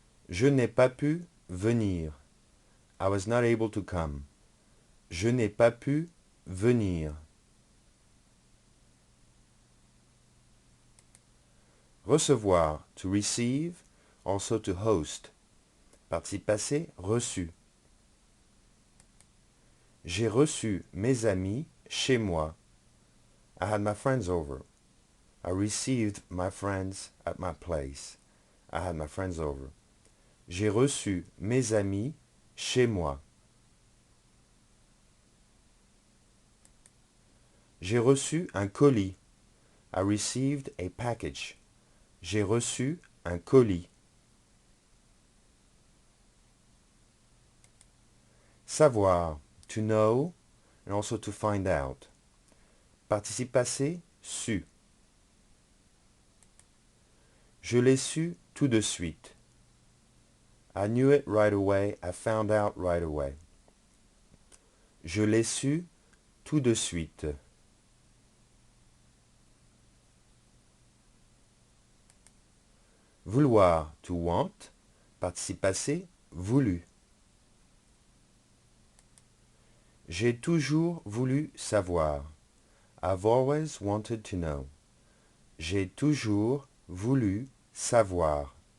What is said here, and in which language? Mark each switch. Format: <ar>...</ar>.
<fr>Je n'ai pas pu venir.</fr> <en>I was not able to come.</en> <fr>Je n'ai pas pu venir.</fr> <en>Recevoir, to receive, also to host.</en> <fr>Participe passé, reçu. J'ai reçu mes amis chez moi.</fr> <en>I had my friends over. I received my friends at my place. I had my friends over.</en> <fr>J'ai reçu mes amis chez moi. J'ai reçu un colis.</fr> <en>I received a package.</en> <fr>J'ai reçu un colis.</fr> <en>Savoir, to know, and also to find out.</en> <fr>Participe passé, su. Je l'ai su tout de suite.</fr> <en>I knew it right away. I found out right away.</en> <fr>Je l'ai su tout de suite. Vouloir,</fr> <en>to want.</en> <fr>Participe passé, voulu. J'ai toujours voulu savoir.</fr> <en>I've always wanted to know.</en> <fr>J'ai toujours voulu savoir.</fr>